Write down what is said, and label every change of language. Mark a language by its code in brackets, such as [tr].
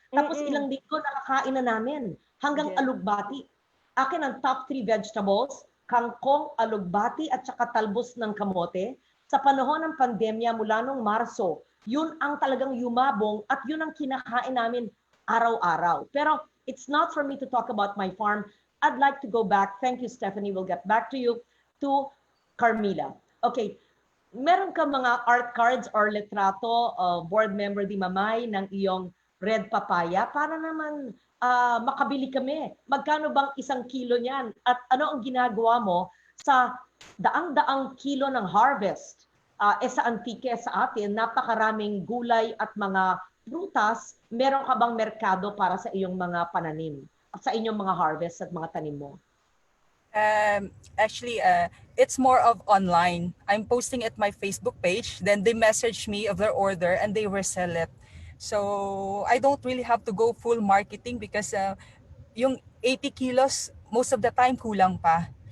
[tl] Tapos ilang linggo nakakain na namin, hanggang alugbati. Akin ang top 3 vegetables, kangkong, alugbati at saka talbos ng kamote. Sa panahon ng pandemya mula nung Marso, yun ang talagang yumabong at yun ang kinakain namin araw-araw. [en] Pero it's not for me to talk about my farm. I'd like to go back. Thank you, Stephanie. We'll get back to you, to Karmila. [tl] Okay, meron ka mga art cards or letrato, board member Dimamay, ng iyong red papaya para naman makabili kami. Magkano bang 1 kilo niyan? At ano ang ginagawa mo sa daang-daang kilo ng harvest? Sa Antique, sa atin, napakaraming gulay at mga prutas. Meron ka bang merkado para sa iyong mga pananim? At sa inyong mga harvest at mga tanim mo? [en] Actually, it's more of online. I'm posting at my Facebook page, then they message me of their order and they resell it. So I don't really have to go full marketing because yung 80 kilos, most of the time [tl] kulang pa.